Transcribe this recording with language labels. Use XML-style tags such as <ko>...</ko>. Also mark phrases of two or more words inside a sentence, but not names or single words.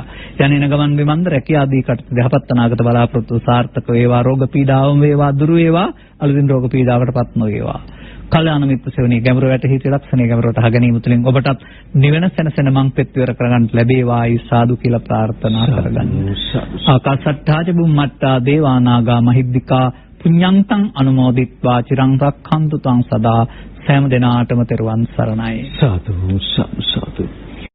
<si>යන්නේන ගමන් විමන්ද රැකියා ආදී කටයුතු යහපත් අනාගත බලාපොරොත්තු සාර්ථක වේවා. රෝග පීඩාවම වේවා දුරු වේවා. අලුතින් රෝග පීඩාවකටපත් නොවේවා. කල්යාණ මිත්‍ර සේවනයේ ගැඹුර වැටහි ත්‍රිලක්ෂණයේ ගැඹුරට අහ ගැනීම තුළින් ඔබටත් නිවන සැනසෙන මංපෙත් විවර කරගන්න ලැබේවායි සාදු කියලා ප්‍රාර්ථනා කරගන්න.</si> <pi>ආකාශට්ටාච බුම්මට්ටා දේවානාගා මහිද්దికා පුඤ්ඤන්තං අනුමෝදිත්වා චිරං රක්ඛන්තු තං සදා</pi> <si>සෑම දිනාටම තෙරුවන් සරණයි. සාදු සාදු සාදු</si>